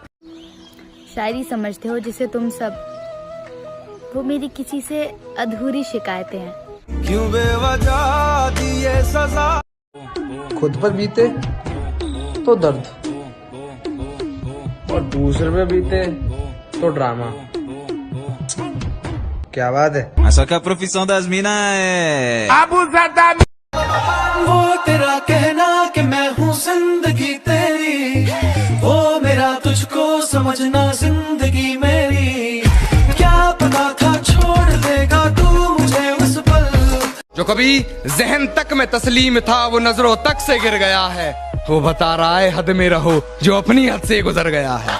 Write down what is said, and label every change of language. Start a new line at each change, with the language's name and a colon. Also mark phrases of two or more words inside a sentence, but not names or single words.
Hindi: शायरी समझते हो जिसे तुम सब, वो मेरी किसी से अधूरी शिकायतें हैं। क्यों बेवजह दिए सजा, खुद पर बीते तो दर्द, और दूसरे पे बीते तो ड्रामा। क्या बात है?
Portuguese: Essa que é a profissão das minas é Abusada।
Hindi: वो तेरा कहना कि मैं हूँ जिंदगी तेरी, वो मेरा तुझको समझना जिंदगी मेरी, क्या पता था छोड़ देगा तू मुझे उस पल। जो कभी जहन तक में तस्लीम था वो नजरों तक से गिर गया है, वो बता रहा है हद में रहो जो अपनी हद से गुजर गया है।